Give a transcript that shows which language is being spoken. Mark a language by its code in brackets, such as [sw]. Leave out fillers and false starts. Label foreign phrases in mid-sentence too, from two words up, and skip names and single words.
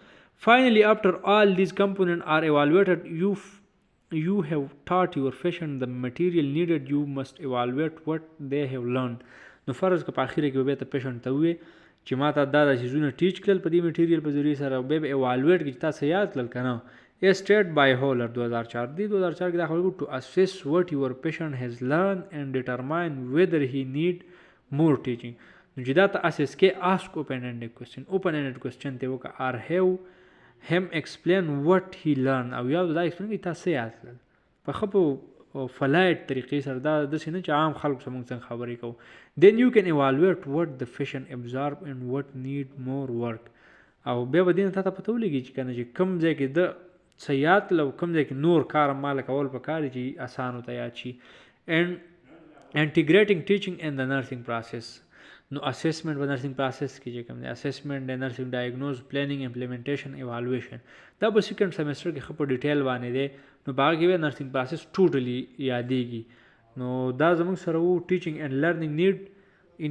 [en] Finally, after all these components are evaluated, you have taught your patient the material needed. You must evaluate what they have learned. [ps] نو فرض که په اخره کې به ته پیشنټ ته ووایې چې ما ته دا چیزونه ټیچ کړل په دې میټیریل په ذریعې سره بیا به ایوالویټ کړي چې تاسو یاد کړل که نه. [en] A state by Holler 2004 [ps] دی 2004 کې دا خبره [en] to assess what your patient has learned and determine whether he need more teaching. [ps] نو چې دا ته اساس کې [en] ask open-ended question [ps] ته وکړه [en] or have him explain what he learned [ps] او یا دا explain کړي تاسو یاد کړل په ښه په فلایټ طریقې سره دا داسې نه چې عام خلکو سره موږ څنګه خبرې کوو. [en] Then you can evaluate what the patient absorb and what need more work. [ps] او بیا به دې نه تا ته پته ولګي چې که نه چې کوم ځای کې د څه یاد کړل او کوم ځای کې نور کار ماله کول پکار دي چې اسان ورته یاد شي. [en] And integrating teaching and the nursing process. [ps] نو اسسمنټ په [en] nursing process [ps] کې چې کوم دی اسسمنټ د [en] nursing diagnosis planning implementation evaluation [ps] دا په [en] second semester [ps] کې ښه په ډیټیل باندې دی نو په هغه کې به [en] nursing process totally [ps] یادېږي. نو دا زموږ سره وو [en] teaching and learning need.